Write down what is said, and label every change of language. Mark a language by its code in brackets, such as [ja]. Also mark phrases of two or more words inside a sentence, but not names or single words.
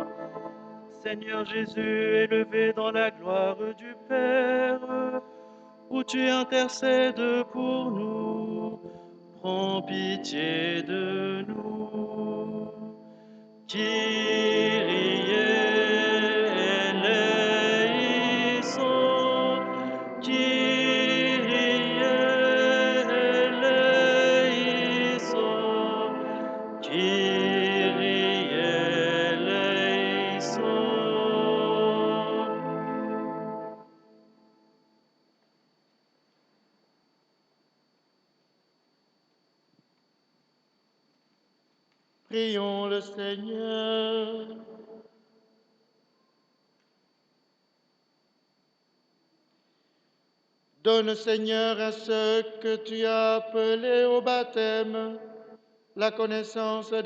[fr] Seigneur Jésus, élevé dans la gloire du Père, où tu intercèdes pour nous, prends pitié de nous. [el] Κύριε ελέησον, Κύριε ελέησον, Κύριε ελέησον. [fr] Prions le Seigneur. Donne, Seigneur, à ceux que tu as appelés au baptême la connaissance des